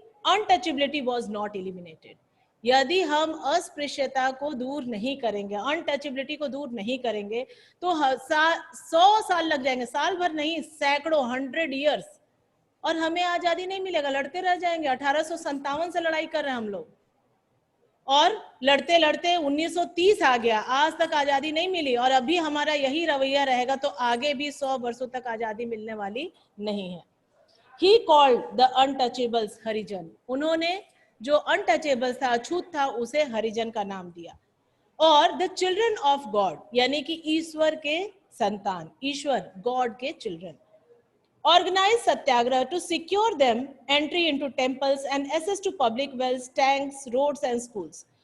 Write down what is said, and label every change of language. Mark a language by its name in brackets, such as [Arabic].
[English] Untouchability was not eliminated. [Hindi] यदि हम अस्पृश्यता को दूर नहीं करेंगे, अनटचेबिलिटी को दूर नहीं करेंगे, तो 100 साल लग जाएंगे, साल भर नहीं, सैकड़ों, [English] 100 years, [Hindi] और हमें आजादी नहीं मिलेगा, लड़ते रह जाएंगे। 1857 से लड़ाई कर रहे हैं हम लोग, और लड़ते लड़ते 1930 आ गया, आज तक आजादी नहीं मिली, और अभी हमारा यही रवैया रहेगा तो आगे भी 100 वर्षों तक आजादी मिलने वाली नहीं है। [English] He called the untouchables Harijan. [Hindi] उन्होंने जो अनटचेबल था, अछूत था, उसे हरिजन का नाम दिया। और [English] the children of God, [Hindi] यानी कि ईश्वर के संतान, ईश्वर, गॉड के children. [English] Organise satyagraha to secure them entry into temples and access to public wells, tanks, roads and schools.